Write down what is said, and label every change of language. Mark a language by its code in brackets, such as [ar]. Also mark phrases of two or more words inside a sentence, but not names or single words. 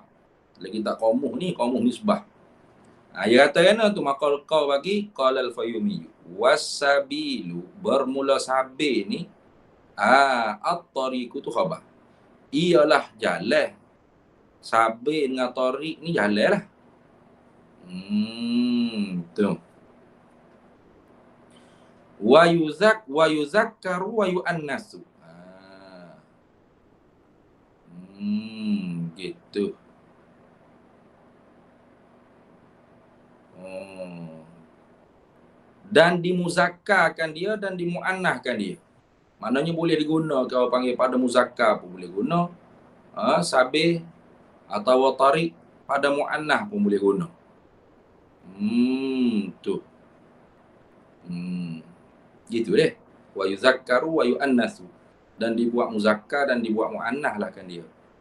[ms] Dalam kitab Qamuh ni, Qamuh misbah. Dia kata kena tu maka kau bagi [ar] قال الفيومي والسبيل, [ms] bermula sabil ni at-tariqu tu khabar, ialah jalan. Sabil dengan tariq ni jalan lah. [ar] Tu ويذكر ويؤنث. [ms] Gitu. Dan dimuzakkarkan dia dan dimuannahkan dia. Maknanya boleh digunakan, orang panggil pada muzakkar pun boleh guna. Sabih atau tariq pada muannah pun boleh guna. Tu. Gitu deh. [ar] ويذكر ويؤنث. [ms] Dan dibuat muzakkar dan dibuat muannah lah kan dia.